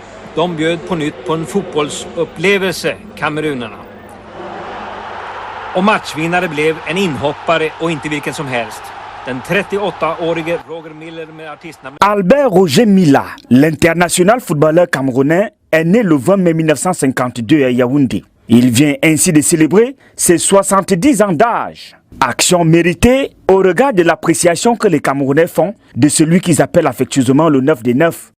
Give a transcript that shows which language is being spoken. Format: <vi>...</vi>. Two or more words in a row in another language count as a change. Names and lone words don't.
<sv>De bjöd på nytt på en fotbollsupplevelse, kamerunerna. Och matchvinnare blev en inhoppare och inte vilken som helst. Den 38-årige Roger Miller med artistnamn Albert Roger Milla,</sv> <fr>l'international footballeur camerounais, est né le 20 mai 1952 à Yaoundé. Il vient ainsi de célébrer ses 70 ans d'âge. Action méritée au regard de l'appréciation que les Camerounais font de celui qu'ils appellent affectueusement le 9 des 9.</fr>